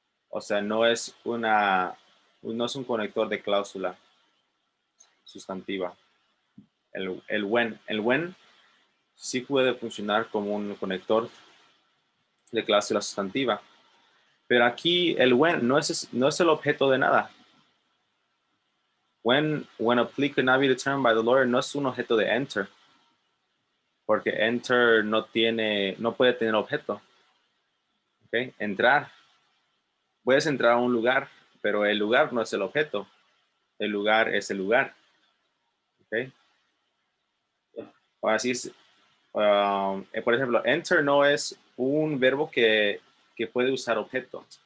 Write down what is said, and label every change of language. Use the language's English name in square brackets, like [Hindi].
[Spanish] O sea, no es un conector de cláusula sustantiva. El when sí puede funcionar como un conector de cláusula sustantiva. Pero aquí el when no es el objeto de nada. [English] When a plea could not be determined by the lawyer [Spanish] no es un objeto de enter. Porque enter no puede tener objeto. ¿Okay? Entrar. Puedes entrar a un lugar, pero el lugar no es el objeto. El lugar es el lugar. ¿Okay? Ahora sí, por ejemplo, enter no es un verbo que puede usar objeto.